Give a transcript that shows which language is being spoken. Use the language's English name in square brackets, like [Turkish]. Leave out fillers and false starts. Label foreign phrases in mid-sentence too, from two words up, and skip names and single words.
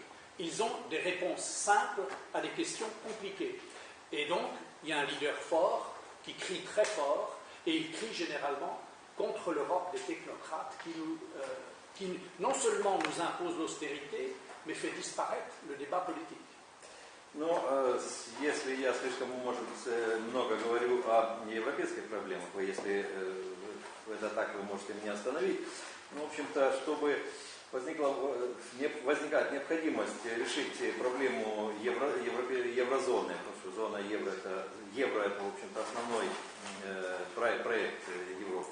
[French] Ils ont des réponses simples à des questions compliquées. Et donc, il y a un leader fort qui crie très fort, et il crie généralement contre l'Europe des technocrates qui non seulement nous impose l'austérité, mais fait disparaître le débat politique. [Russian] Но если я слишком, может, много говорю о европейских проблемах, если это так, вы можете меня остановить. Ну, в общем-то, чтобы возникает необходимость решить проблему еврозоны, потому что зона евро это, в общем-то, основной проект Европы.